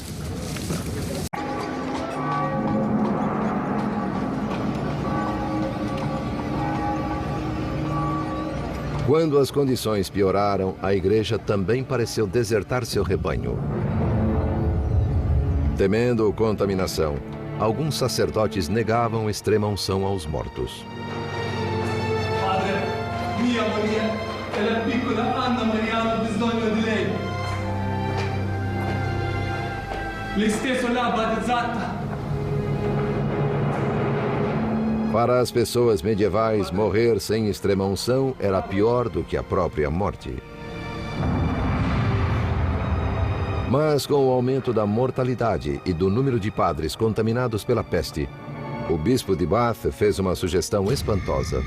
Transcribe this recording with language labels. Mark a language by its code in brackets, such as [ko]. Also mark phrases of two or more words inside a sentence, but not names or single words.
[pt] Quando as condições pioraram, a igreja também pareceu desertar seu rebanho. Temendo contaminação, alguns sacerdotes negavam extrema unção aos mortos. [it] Padre, [pt] minha mulher, ela é [it] piccola Anna Maria ha bisogno di lei. Lei stesso l'ha battezzata. [pt] Para as pessoas medievais, morrer sem extrema unção era pior do que a própria morte. Mas com o aumento da mortalidade e do número de padres contaminados pela peste, o bispo de Bath fez uma sugestão espantosa.